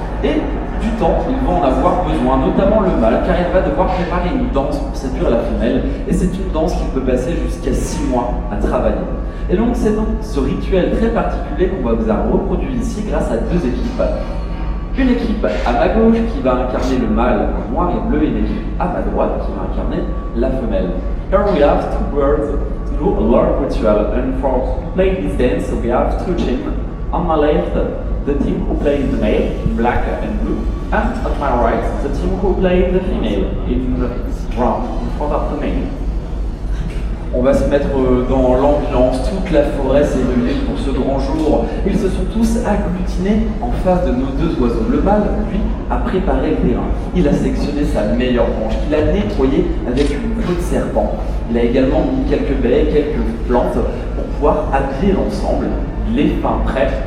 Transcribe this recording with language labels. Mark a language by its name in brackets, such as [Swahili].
[French] Et du temps, ils vont en avoir besoin, notamment le mâle, car il va devoir préparer une danse pour séduire la femelle, et c'est une danse qui peut passer jusqu'à 6 mois à travailler. Et donc c'est donc ce rituel très particulier qu'on va vous avoir reproduit ici grâce à deux équipes. Une équipe à ma gauche qui va incarner le mâle en noir et bleu, et une équipe à ma droite qui va incarner la femelle. [English] Here we have two birds to do a love ritual, and for playing this dance we have two teams. On my left, the team who plays the male in black and blue, and at my right, the team who plays the female in brown in front of the male. [French] On va se mettre dans l'ambiance, toute la forêt s'est réunie pour ce grand jour. Ils se sont tous agglutinés en face de nos deux oiseaux. Le mâle, lui, a préparé le terrain. Il a sélectionné sa meilleure branche, qu'il a nettoyée avec une queue de serpent. Il a également mis quelques baies, quelques plantes pour pouvoir habiller l'ensemble. Il est fin prêt.